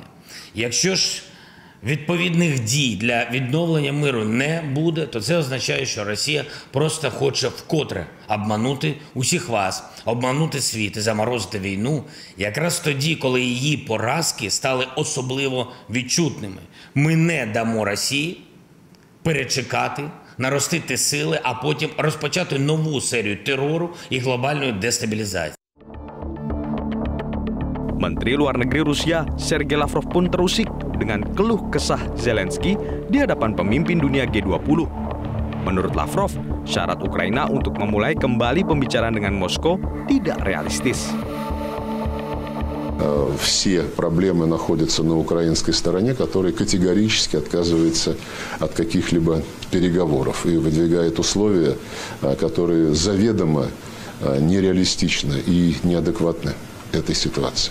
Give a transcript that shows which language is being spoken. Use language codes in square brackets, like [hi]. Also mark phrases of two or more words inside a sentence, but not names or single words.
[uk] Якщо ж відповідних дій для відновлення миру не буде, то це означає, що Росія просто хоче вкотре обманути усіх вас, обманути світ і заморозити війну, якраз тоді, коли її поразки стали особливо відчутними. Ми не дамо Росії перечекати, наростити сили, а потім розпочати нову серію терору і глобальної дестабілізації. [id] Menteri Luar Negeri Rusia Sergei Lavrov pun terusik dengan keluh kesah Zelensky di hadapan pemimpin dunia G20. Menurut Lavrov, syarat Ukraina untuk memulai kembali pembicaraan dengan Moskow tidak realistis. [ru] Все проблемы находятся на украинской стороне, которая категорически отказывается от каких-либо переговоров и выдвигает условия, которые заведомо нереалистичны и неадекватны этой ситуации.